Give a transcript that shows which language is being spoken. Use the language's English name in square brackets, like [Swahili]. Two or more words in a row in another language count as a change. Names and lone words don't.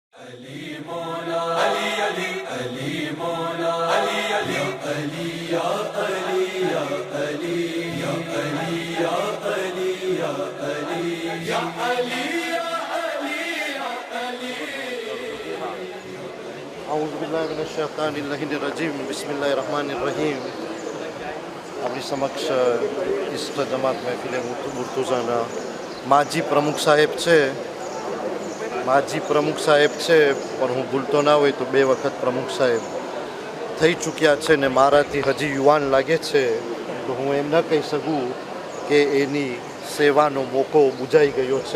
[Arabic] Ali Mola, Ali Ali Ali Mola, Ali Ali Ali ya Ali ya Ali ya Ali ya Ali ya Ali ya Ali ya Ali ya Ali. أعوذ بالله من الشيطان الرجيم. بسم الله الرحيم. [Gujarati] આપણી સમક્ષ ઇસ્ટ જમાત મહેફિલે મુર્તુઝાના માજી પ્રમુખ સાહેબ છે. પણ હું ભૂલતો ના હોય તો 2 વખત પ્રમુખ સાહેબ થઈ ચૂક્યા છે ને મારાથી હજી યુવાન લાગે છે, તો હું એમ ન કહી શકું કે એની સેવાનો મોકો બુજાઈ ગયો છે.